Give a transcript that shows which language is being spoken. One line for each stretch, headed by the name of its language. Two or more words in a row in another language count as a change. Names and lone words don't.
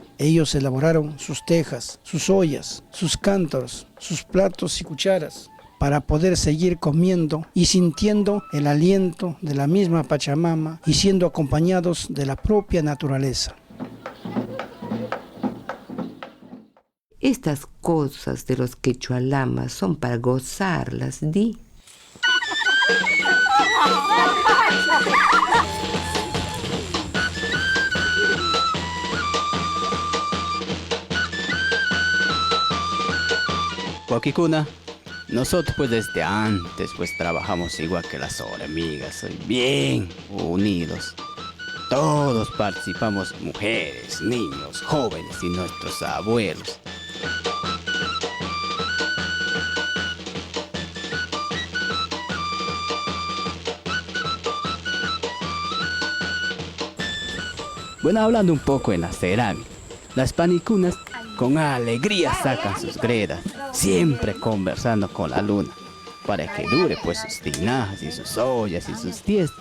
Spanish: Ellos elaboraron sus tejas, sus ollas, sus cántaros, sus platos y cucharas, para poder seguir comiendo y sintiendo el aliento de la misma Pachamama y siendo acompañados de la propia naturaleza. Estas cosas de los quechualamas son para gozarlas, di. Huaquicuna, nosotros pues desde antes pues trabajamos igual que las hormigas, bien unidos. Todos participamos, mujeres, niños, jóvenes y nuestros abuelos. Bueno, hablando un poco en la cerámica, las panicunas con alegría sacan sus gredas, siempre conversando con la luna, para que dure pues sus tinajas y sus ollas y sus fiestas.